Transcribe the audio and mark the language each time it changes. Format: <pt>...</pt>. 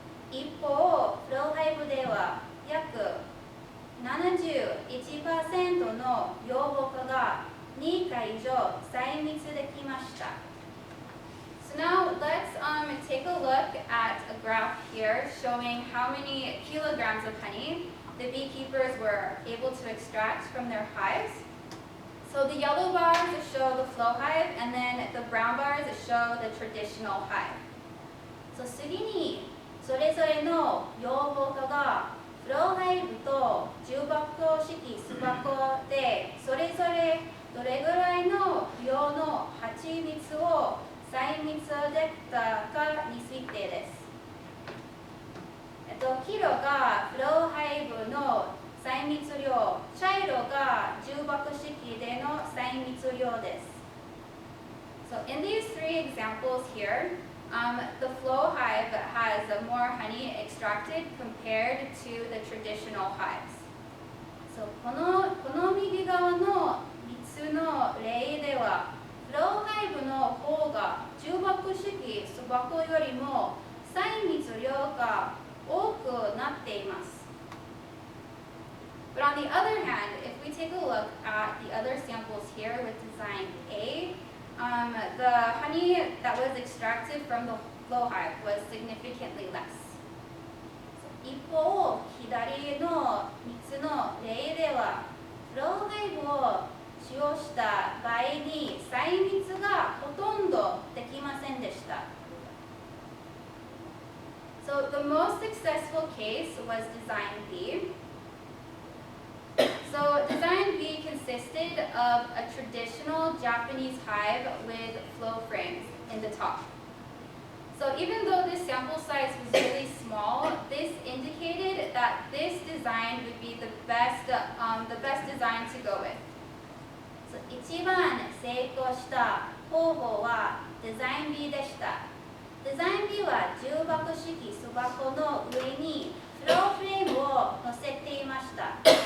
<ja>一方、フローハイブでは約 71% の養蜂家が2回以上採蜜できました。</ja> <en>So now let's take a look at a graph here showing how many kilograms of honey the beekeepers were able to extract from their hives. So the yellow bars show the flow hive and then the brown bars show the traditional hive.</en> <ja>So 次にそれぞれの養蜂家がフローハイブと重箱式巣箱でそれぞれどれぐらいの量の蜂蜜を採蜜できたかについてです。黄色がフローハイブの採蜜量、茶色が重箱式での採蜜量です。</ja> <en>So in these 3 examples here, the flow hive has more honey extracted compared to the traditional hives.</en> <ja>So この右側の3つの例では、フローハイブの方が重箱式巣箱よりも採蜜量が多くなっています。</ja> <en>But on the other hand, if we take a look at the other samples here with design A, the honey that was extracted from the flow hive was significantly less.</en> <ja>一方、左の3つの例では、フローハイブを使用した場合に採蜜がほとんどできませんでした。</ja> <en>So the most successful case was design B. So design B consisted of a traditional Japanese hive with flow frames in the top. So even though this sample size was really small, this indicated that this design would be the best design to go with.</en> <ja>So 一番成功した方法はデザイン B でした。デザイン B は重箱式巣箱の上にフローフレームを乗せていました。</ja>